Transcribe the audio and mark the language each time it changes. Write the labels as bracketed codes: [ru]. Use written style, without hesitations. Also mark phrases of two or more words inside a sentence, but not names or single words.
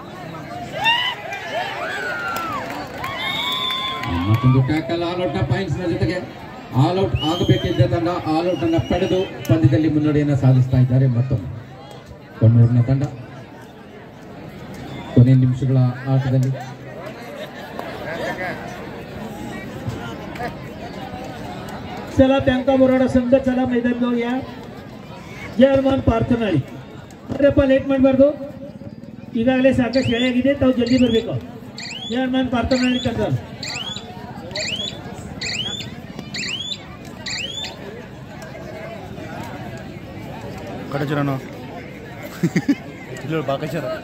[kn] ಮತ್ತೊಂದು [en] tackle all-out points [kn] ನ ಜೊತೆಗೆ ಆಲ್ಔಟ್ ಆಗಬೇಕಿದ್ದ ತಂಡ ಆಲ್ಔಟ್ ಅನ್ನ ಪಡೆದು ಪಂದ್ಯದಲ್ಲಿ ಮುನ್ನಡೆಯನ್ನು ಸಾಧಿಸ್ತಾ ಇದ್ದಾರೆ. ಮತ್ತೊಮ್ಮೆ ಕೊಣ್ಣೂರಿನ ತಂಡ ಕೊನೆಯ ನಿಮಿಷಗಳ ಆಟದಲ್ಲಿ [mr] चला बँक ऑफ बरोडा संघ चला मैदान जाऊया. [kn] ಜಯ ಹನುಮಾನ್ ಪಾರ್ಥನಾಳಿ. ಅದ್ರಪ್ಪ ಲೇಟ್ ಮಾಡಬಾರ್ದು, ಈಗಾಗಲೇ ಸಾಕಷ್ಟು ಎಳೆಯಾಗಿದೆ, ತಾವು ಜಲ್ದಿ ಬರಬೇಕು. ಜಯ ಹನುಮಾನ್ ಪಾರ್ಥನಾಳಿ ತಂಡ ಕಡಚರನು ಇಲ್ಲ ಬಾಕಚರ